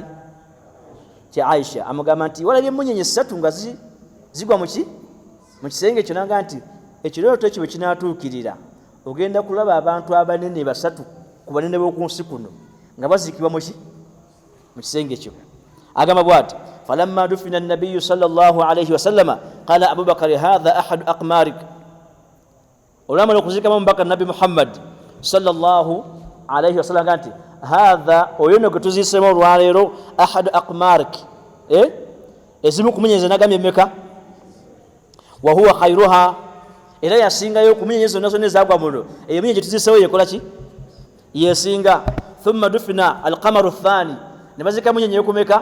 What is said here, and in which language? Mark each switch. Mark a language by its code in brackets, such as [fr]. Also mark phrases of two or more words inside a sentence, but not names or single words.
[lg] Kya Aisha. Amugamba nti walabye munyenye 3 nga zigwa mu ki? Mu kisenge kyo. Nanga nti ekirooto ekyo bwe kinaatuukirira ogenda kulaba abantu abanene 3 ku banene b'oku nsi kuno nga baziikibwa mu ki? Mu kisenge kyo. Agamba bw'ati, [ar] فلما دفن النبي صلى الله عليه وسلم قال أبو بكر هذا أحد أقمارك. [lg] Olwamala okuziika Abubakar Nabi Muhammad [ar] صلى الله عليه وسلم [lg] nti hadha, oyo no gwe tuziisemu olwaleero, [ar] أحد أقمارك, [lg] ezimu ku munyenye nagambye meka? [ar] وهو خيرها, [lg] era yasingayo ku munyenye zonna zonna ezagwa muno, eyo munyenye tuziisewo yekola ki? Yesinga. [ar] ثم دفن القمر الثاني, [lg] ne bazika munyenye yokumeka?